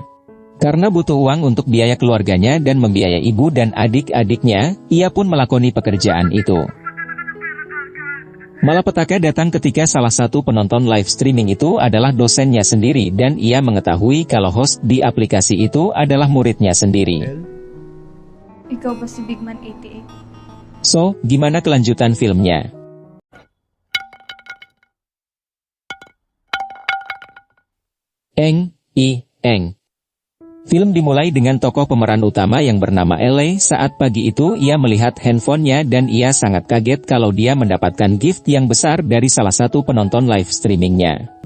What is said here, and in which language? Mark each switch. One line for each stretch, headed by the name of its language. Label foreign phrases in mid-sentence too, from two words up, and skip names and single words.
Indonesian: Karena butuh uang untuk biaya keluarganya dan membiayai ibu dan adik-adiknya, ia pun melakoni pekerjaan itu. Malapetaka datang ketika salah satu penonton
English: live streaming
Indonesian: itu adalah dosennya sendiri dan ia mengetahui kalau host di aplikasi itu adalah muridnya sendiri.
Filipino: Ikaw ba si Bigman 88?
Indonesian: So, gimana kelanjutan filmnya? Eng. Film dimulai dengan tokoh pemeran utama yang bernama Ele. Saat pagi itu ia melihat handphonenya dan ia sangat kaget kalau dia mendapatkan gift yang besar dari salah satu penonton
English: live streamingnya.